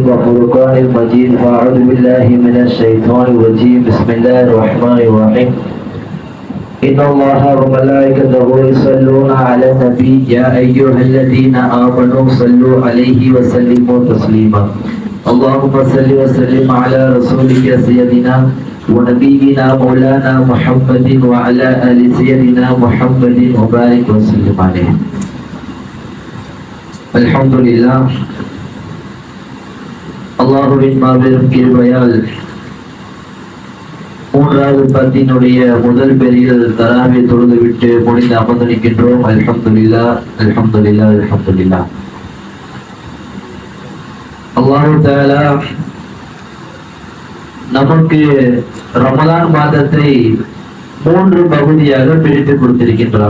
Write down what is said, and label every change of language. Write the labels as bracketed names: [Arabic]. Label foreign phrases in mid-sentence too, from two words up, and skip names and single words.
[Arabic] وفرقان المجيد فأعوذ بالله من الشيطان الرجيم بسم الله الرحمن الرحيم إن الله وملائكته يصلون على النبي يا أيها الذين آمنوا صلوا عليه وسلموا تسليما اللهم صل وسلم على رسولك سيدنا ونبينا مولانا محمد وعلى آل سيدنا محمد وبارك وسلم عليه الحمد لله [Tamil] அல்லாஹ்வின் மாபெரும் கிருபையால் மூன்றாவது பத்தினுடைய முதல் பெரியில் தராவை தொழுது விட்டு முடிந்து அமர்ந்திருக்கின்றோம். [Arabic] الحمد لله الحمد لله الحمد لله. الله تعالى [Tamil] நமக்கு ரமலான் மாதத்தை 3 பகுதியாக பிரித்து கொடுத்திருக்கின்றார்.